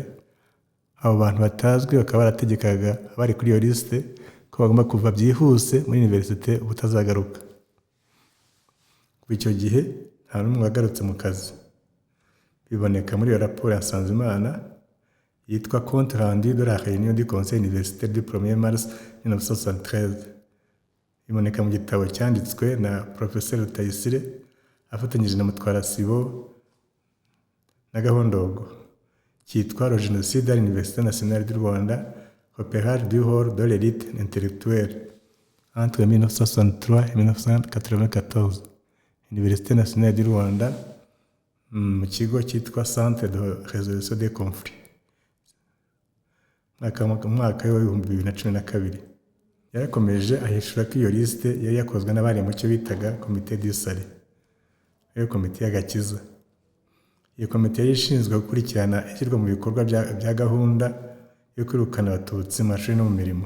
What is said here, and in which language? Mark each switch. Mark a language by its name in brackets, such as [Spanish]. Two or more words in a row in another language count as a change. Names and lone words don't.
[Kinyarwanda] Abo bantu batazwe bakaba barategekaga abari kuri iyo lisite ko bagomba kuva byihuse muri universite ubutazagaruka. Kuri icyo gihe nta n'umwe wagarutse mu kazi. Biboneka muri iyo raporo ya Nsanzimana yitwa Compte rendu de la réunion du Conseil universitaire du 1er mars 1973. Iboneka mu gitabo cyanditswe na Professeur Rutayisire afatanyije na Mutwara Sibo na Gahondogo, cyitwa Le génocide à l'Université nationale du Rwanda, opérage du rôle de l'élite intellectuelle entre 1963 et 1994, Université nationale du Rwanda, mu kigo cyitwa Centre de résolution des conflits, mwaka wa 2012. Yarakomeje ahishura ko iyo liste yari yakozwe n'abari mu cyo bitaga Comité du Salut, iyo komite y'agakiza. Iyo komite yari ishinzwe gukurikirana ishyirwa mu bikorwa bya gahunda yo kwirukana Abatutsi mu mashuri no mu mirimo.